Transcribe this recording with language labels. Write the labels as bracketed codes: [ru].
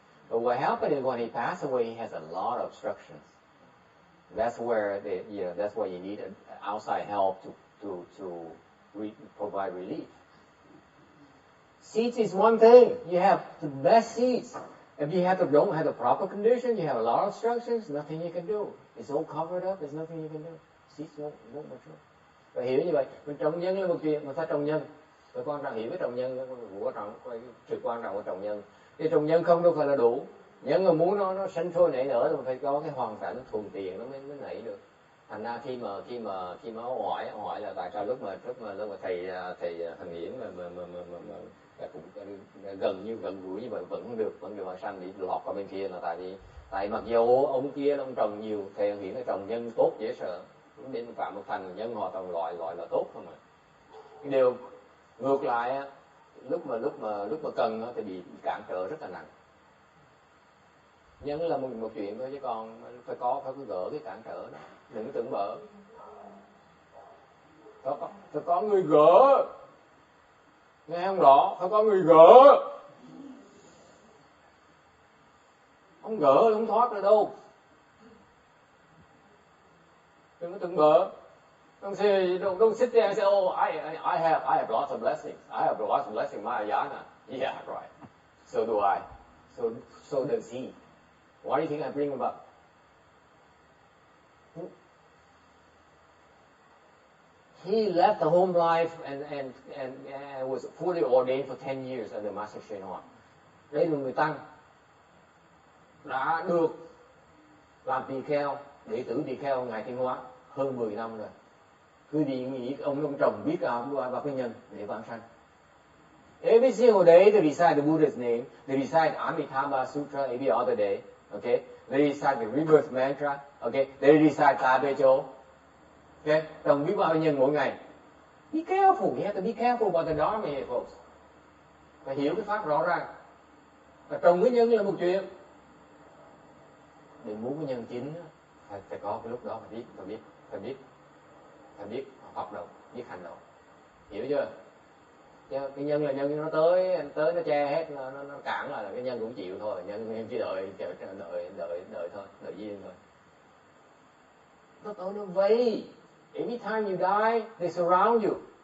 [en] But what happened is when he passed away, he has a lot of obstructions. That's where that's why you need outside help to provide relief. Seeds is one thing. You have the best seeds. If you don't have the proper condition, you have a lot of obstructions, nothing you can do. It's all covered up, there's nothing you can do. Seeds won't mature. [vi] Và hiểu như vậy, mình trồng nhân là một chuyện, mình phải trồng nhân. Và quan trọng hiểu cái trồng nhân của sự quan trọng của trồng nhân. Cái trồng nhân không đâu phải là đủ. Nhân mà muốn nó sinh sôi nảy nở thì mình phải có cái hoàn cảnh thuận tiện nó mới nảy được. Thành ra khi mà hỏi là tại sao lúc mà thầy Thần Hiển mà cũng gần gũi như vậy vẫn được hỏi sanh đi lọt qua bên kia là tại mặc dù ông kia ông trồng nhiều, thầy Thần Hiển trồng nhân tốt dễ sợ, đến Phạm Một Thành nhân họ trồng loại là tốt không ạ. Cái điều ngược lại lúc mà cần thì bị cản trở rất là nặng. Nhân là một chuyện thôi chứ còn phải gỡ cái cản trở đó, đừng tưởng bở. Phải có người gỡ, nghe không rõ, phải có người gỡ. Không gỡ thì không thoát được đâu. Đừng có tưởng bở. [en] Don't sit there and say, oh, I have lots of blessings. I have lots of blessings, Mahayana. Yeah, right. So do I. So does he. Why do you think I bring him up? He left the home life and was fully ordained for 10 years under Master Shen Hua. [vi] Đây là người Tăng đã được làm tỳ kheo, đệ tử tỳ kheo Ngài Thiên Hóa hơn 10 năm rồi. Cứ đi nghĩ ông trồng biết bao cái nhân để vãng sanh. [en] Every single day they recite the Buddha's name, they recite Amitabha Sutra every other day. Okay, they recite the rebirth mantra. Okay, they recite Tabecho. [vi] Okay, trồng biết bao nhân mỗi ngày. [en] Be careful, you have to be careful about the Dharma here, folks. [vi] Phải hiểu cái pháp rõ ràng. Và trồng cái nhân là một chuyện. Để muốn cái nhân chín, phải có cái lúc đó phải biết hoạt động, biết hành động. Hiểu chưa? Chứ cái nhân là nhân nó tới nó che hết, nó cản là cái nhân cũng chịu thôi, nhân chỉ đợi thôi, đợi duyên thôi. Nó vây. [en] Every time you die, they surround you.